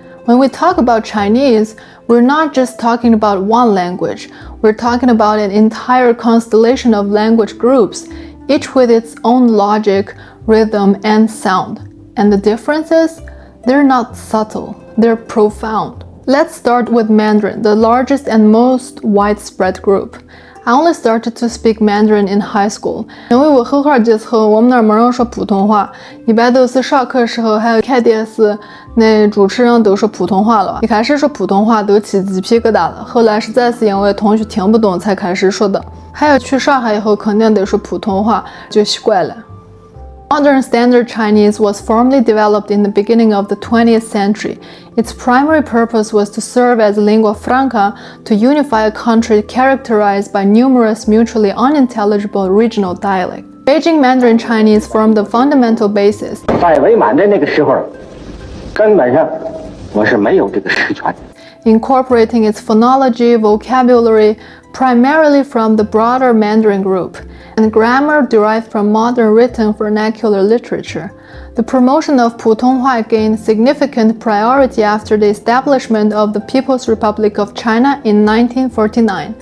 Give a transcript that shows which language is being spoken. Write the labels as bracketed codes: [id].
[en] When we talk about Chinese, we're not just talking about one language, we're talking about an entire constellation of language groups, each with its own logic, rhythm, and sound. And the differences? They're not subtle, they're profound. Let's start with Mandarin, the largest and most widespread group. I only started to speak Mandarin in high school. [zh] 因为我绘画节后，我们那儿没人说普通话，一般都是上课时候还有看电视，那主持人都说普通话了。一开始说普通话都起鸡皮疙瘩了，后来实在是因为同学听不懂才开始说的。还有去上海以后肯定得说普通话，就习惯了。 [en] Modern Standard Chinese was formally developed in the beginning of the 20th century. Its primary purpose was to serve as a lingua franca to unify a country characterized by numerous mutually unintelligible regional dialects. Beijing Mandarin Chinese formed the fundamental basis. [zh] 在伪满的那个时候，根本上我是没有这个实权。 [en] Incorporating its phonology, vocabulary, primarily from the broader Mandarin group, and grammar derived from modern written vernacular literature. The promotion of Putonghua gained significant priority after the establishment of the People's Republic of China in 1949.